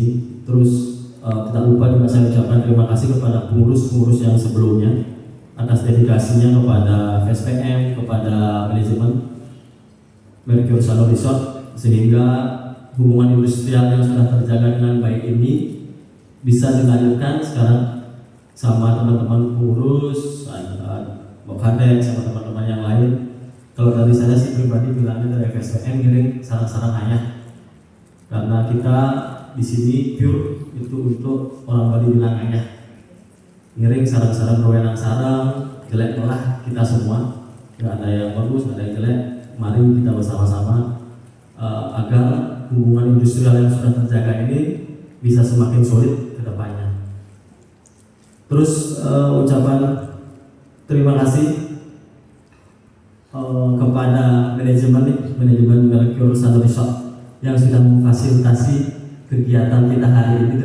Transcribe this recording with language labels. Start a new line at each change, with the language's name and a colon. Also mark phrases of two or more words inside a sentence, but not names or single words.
Indonesian: Terus tidak lupa juga saya ucapkan terima kasih kepada pengurus-pengurus yang sebelumnya atas dedikasinya kepada FSPM, kepada manajemen Mercure Sanur Resort, sehingga hubungan industrial yang sudah terjaga dengan baik ini bisa dilanjutkan sekarang sama teman-teman pengurus, Mbak Kadek, sama teman-teman yang lain. Kalau dari saya sih pribadi bilangnya dari FSPM
Balinese: ngiring sarang-sarang ayah,
Indonesian: karena kita di sini pure itu untuk orang Bali bilang ayah,
Balinese: ngiring sarang-sarang rowenang sarang, jelek melah
Indonesian: kita semua, nggak ada yang bagus, nggak ada yang jelek. Mari kita bersama-sama agar hubungan industrial yang sudah terjaga ini bisa semakin solid ke depannya. Terus ucapan terima kasih kepada manajemen Mercure Sanur Resort yang sudah memfasilitasi kegiatan kita hari ini.